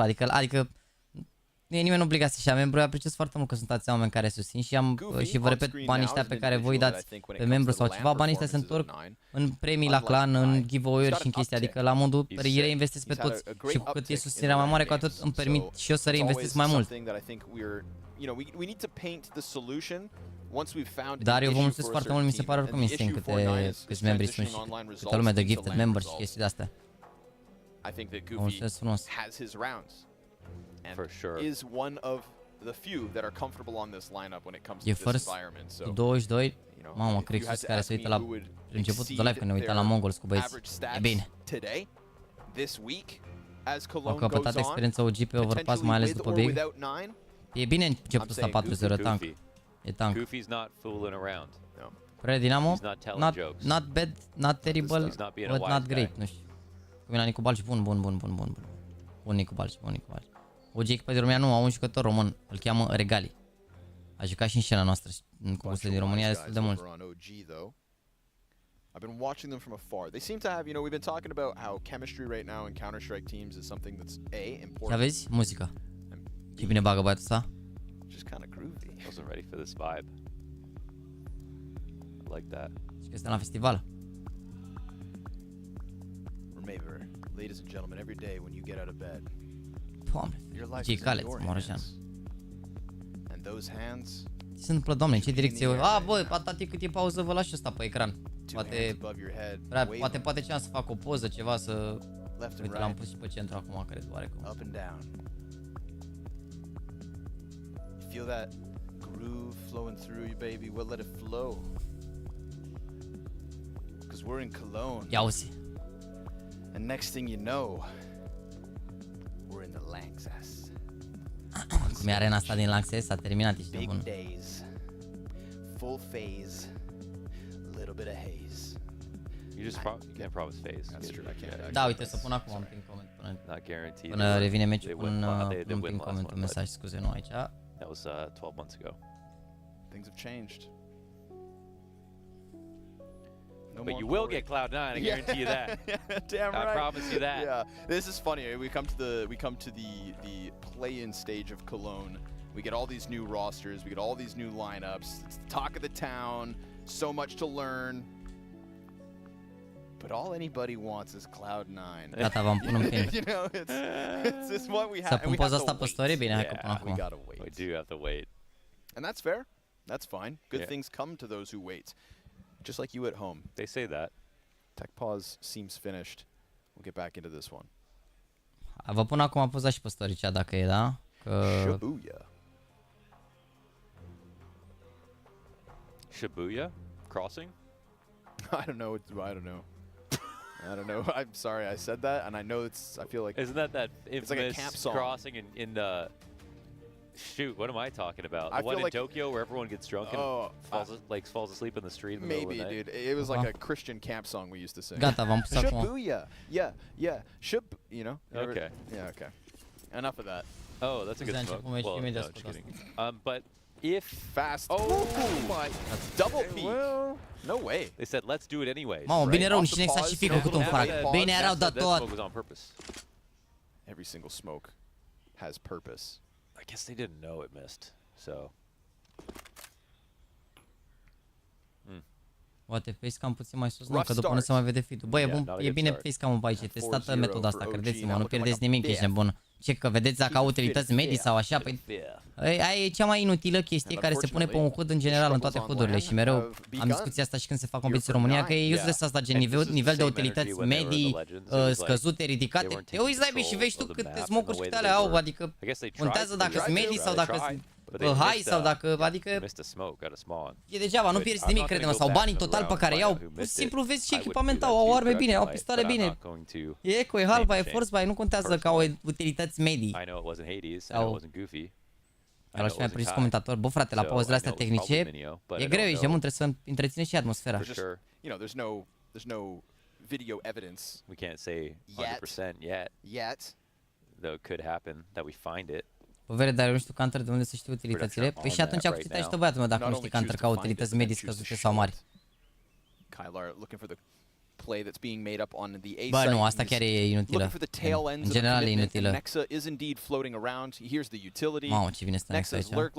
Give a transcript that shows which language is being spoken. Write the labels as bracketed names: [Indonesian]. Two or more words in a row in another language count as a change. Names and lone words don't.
[Romanian] Adică nu e nimeni obligat să-și ia membru. Eu apreciez foarte mult că sunteți oameni care susțin și vă repet, banii ăștia pe care voi dați pe membru sau ceva, banii ăștia se întorc în premii la clan, în giveaway-uri și în chestii. Adică la modul reinvestesc pe toți și cu cât e susținerea mai mare, cu atât îmi permit și eu să reinvestesc mai mult. Dar eu vă mulțumesc foarte mult, mi se pare oricum insane câți membri sunt și câtă lume de [English] gifted member [Romanian] și chestii de-astea. Vă mulțumesc frumos. [English] For sure. Is one of the few that are comfortable on this lineup when it comes to this environment. So 22. [Romanian] Mamă, Crixus care se uită la începutul de live când ne uitam la Mongols cu băieți. E bine. Au căpătat experiența OG pe overpass, mai ales după Big. E bine începutul ăsta 4-0 tank. E tank. Părere Dinamo? [English] Not bad, not terrible, but not great. [Romanian] Nu știu. Cu mine Nicu Balci, bun. Bun Nicu Balci. OG echipa din România nu au un jucător român, îl cheamă Regali. A jucat și în scena noastră, în concursurile din România destul de mult. [English] I've been watching them from afar. They seem to have, we've been talking about how chemistry right now in Counter-Strike teams is something that's important. [Romanian] Și aveți muzica. Ce bine bagă băiatul ăsta. [English] Just kind of groovy. Wasn't ready for this vibe. I like that. [Romanian] Și că suntem la festival. [English] Remember, ladies and gentlemen, every day when you get out of bed, [Romanian] Doamne, [English] your life is in your hands. And those hands. [Romanian] Ce se întâmplă, doamne, în ce direcție? Bă, atât cât e pauză, vă las și ăsta pe ecran. Poate ce am să fac o poză, ceva să... Uite, l-am pus și pe centru acum, cred, oarecum. [English] Up and down. You feel that groove flowing through you, baby? Well, let it flow. Because we're in Cologne. [Romanian] Ia uzi. [English] And next thing you know, we're in the Lanxess. [Romanian] Cum e arena asta din Lanxess, s-a terminat, ești nebun. [English] Big days, full phase, little bit of haze. You can't promise phase. That's true. I can't. [Romanian] Da, uite, să pun acum un [English] pin comment Not [Romanian] până revine meciul, pun un [English] pin comment, [Romanian] un mesaj, scuze, nu aici. [English] That was 12 months ago. Things have changed. But you will get Cloud9, I guarantee you that. Damn right. I promise you that. Yeah, this is funny. We come to the play-in stage of Cologne. We get all these new rosters. We get all these new lineups. It's the talk of the town. So much to learn. But all anybody wants is Cloud9. [Romanian] Gata, v-am pun un pin. [English] It's what we have. [Romanian] Să pun poza asta pe story? Bine, hai că pun acum. [English] We do have to wait. And that's fair. That's fine. Good things come to those who wait. Just like you at home. They say that. Tech pause seems finished. We'll get back into this one. [Romanian] Vă pun acum poza și pe story cea dacă e, da? [English] Shibuya? Crossing? I don't know. I'm sorry I said that, and I know I feel like... Isn't that it's like a camp song. Crossing in the... Shoot, what am I talking about? The one in Tokyo where everyone gets drunk and falls asleep in the street in the middle of the night? Dude. It was like a Christian camp song we used to sing. [Romanian] Gata, v-am pus acum. [English] Shibuya. Yeah. Okay. Yeah, okay. Enough of that. Oh, that's a good smoke. Well, no, just kidding. But if... Fast. Oh my. Double peak. No way. They said, let's do it anyways. [Romanian] Mamă, bine rău, nici n-ai și fi făcut un frag. Bine erau de tot. [English] Every single smoke has purpose. I guess they didn't know it missed, so... [Romanian] Poate facecam puțin mai sus, nu, că după nu se mai vede feed-ul. Bă, e bine facecam-ul pe aici, e testată metoda asta, credeți-mă, nu pierdeți nimic, ești nebun. Ce, că vedeți dacă au utilități medii sau așa? Păi, aia e cea mai inutilă chestie care se pune pe un HUD în general în toate HUD-urile și mereu am discuția asta și când se fac competiții în România, că e useless asta, gen nivel de utilități medii, scăzute, ridicate. Te uiți la și vezi tu câte smoke-uri și câte alea au, adică contează dacă sunt medii sau dacă sunt high sau dacă, adică e degeaba, nu pierzi nimic, crede-mă, sau banii total pe care iau, pur și simplu vezi ce echipament au, au arme bine, au pistoale bine, e eco, e halva, e [English] force buy, [Romanian] nu contează că au utilități medii. Sau... Ăla și mi-a prins comentator, bă frate, la pauzele astea tehnice, e greu, ești demon, trebuie să întreținești și atmosfera. [English] There's no video evidence. We can't say 100% yet. Though it could happen that we find it. [Romanian] Povere, dar eu nu știu Counter de unde să știu utilitățile. Păi și atunci cu ți-ai și băiatul meu dacă nu știi Counter ca utilități medii scăzute sau mari. Bă, nu, asta chiar e inutilă. În general e inutilă. Mamă, ce bine stă Nexa aici.